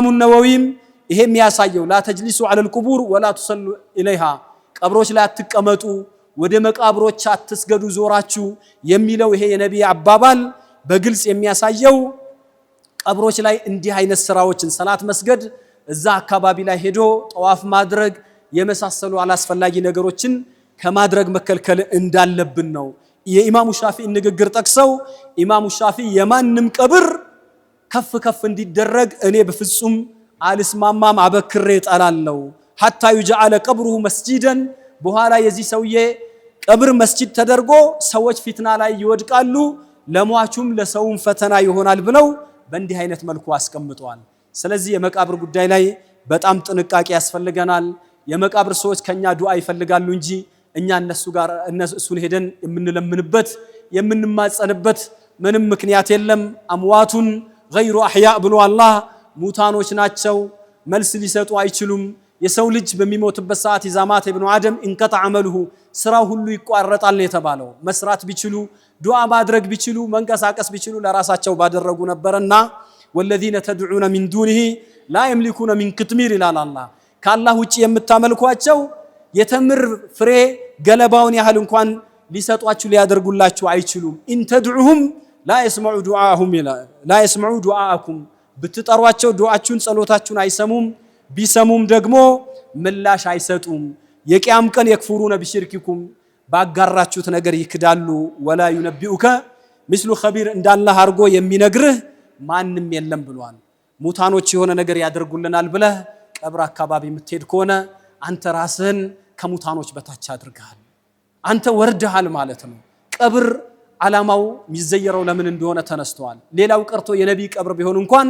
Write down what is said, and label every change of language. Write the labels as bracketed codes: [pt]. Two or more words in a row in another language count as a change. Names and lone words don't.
[am] ነወዊም ይሄ የሚያሳየው [ar] لا تجلسوا على القبور ولا تصلوا إليها፣ [am] ቀብሮች ላይ አትቀመጡ፣ ወደ መቃብሮች አትስገዱ ዞራችሁ የሚለው ይሄ የነቢይ አባባል በግልጽ የሚያሳየው ቀብሮች ላይ እንዲህ አይነት ስራዎችን ሰላት መስገድ፣ እዛ አካባቢ ላይ ሄዶ ጠዋፍ ማድረግ የመሳሰሉ አላስፈላጊ ነገሮችን ከማድረግ መከልከል እንዳለብን ነው። የኢማሙ ሻፊዒ ንግግር ጠቅሰው ኢማሙ ሻፊዒ የማንም ቀብር ከፍ ከፍ እንዲደረግ እኔ በፍጹም አልስማማም አበክሬ ጣላለሁ [ar] حتى يجعل قبره مسجدا [am] በኋላ የዚህ ሰውዬ ቀብር መስጂድ ተደርጎ ሰዎች ፊትና ላይ ይወድቃሉ ለሟቹም ለሰውም ፈተና ይሆናል ብለው በእንዲህ አይነት መልኩ አስቀምጠዋል ስለዚህ የመቃብር ጉዳይ ላይ በጣም ጥንቃቄ ያስፈልገናል የመቃብር ሰዎች ከኛ ዱዓ ይፈልጋሉ እንጂ እኛ እነሱን ሄደን የምንለምንበት የምንማጸንበት ምንም ምክንያት የለም አምዋቱን [ar] غير احياء [am] ብሎ አላህ ሙታኖች ናቸው መልስ ሊሰጡ አይችሉም የሰው ልጅ በሚሞትበት ሰዓት [ar] إذا مات ابن آدم انقطع عمله [am] ስራው ሁሉ ይቋረጣል የተባለው መስራት ቢችሉ ዱዓ ማድረግ ቢችሉ መንቀሳቀስ ቢችሉ ለራሳቸው ባደረጉ ነበርና [ar] والذين تدعون من دونه لا يملكون من قطمير الى الله [am] ከአላህ ውጪ የምታመልኳቸው የተምር ፍሬ ገለባውን ያህል እንኳን ሊሰጧችሁ ሊያደርጉላችሁ አይችሉም [ar] ان تدعوهم لا يسمعوا دعاءكم [am] ብትጠሯቸው ዱዓችሁን ጸሎታችሁን አይሰሙም ቢሰሙም ደግሞ ምላሽ አይሰጡም የቂያም ቀን [ar] يكفرون بشرككم [am] ባጋራችሁት ነገር ይክዳሉ [ar] ولا ينبئك مثل خبير [am] እንዳላህ አርጎ የሚነግርህ ማንንም የለም ብሏል ሙታኖች የሆነ ነገር ያደርጉልናል ብለህ ቀብር አካባቢ የምትሄድ ከሆነ አንተ ራስህን ከሙታኖች በታች አድርገሃል አንተ ወርደሃል ማለት ነው ቀብር ዓላማው የሚዘየረው ለምን እንደሆነ ተነስተዋል ሌላው ቀርቶ የነቢ ቀብር ቢሆን እንኳን